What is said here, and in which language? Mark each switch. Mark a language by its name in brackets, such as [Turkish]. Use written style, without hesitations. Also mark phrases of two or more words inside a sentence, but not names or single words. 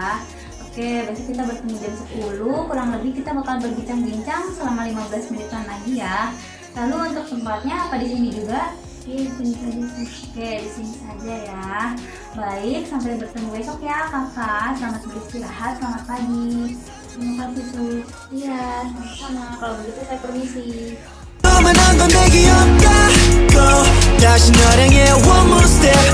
[Indonesian] Oke, besok kita bertemu jam 10. Kurang lebih kita bakal berbincang-bincang selama 15 menitan lagi ya. Lalu untuk tempatnya apa di sini juga? Iya, di sini saja sus. Oke, di sini saja ya. Baik, sampai bertemu besok ya Kakak. Selamat beristirahat, selamat pagi. Terima kasih sus. Iya, sama-sama. Kalau begitu saya permisi. [Korean] 다시 너를 향해 [English] one more step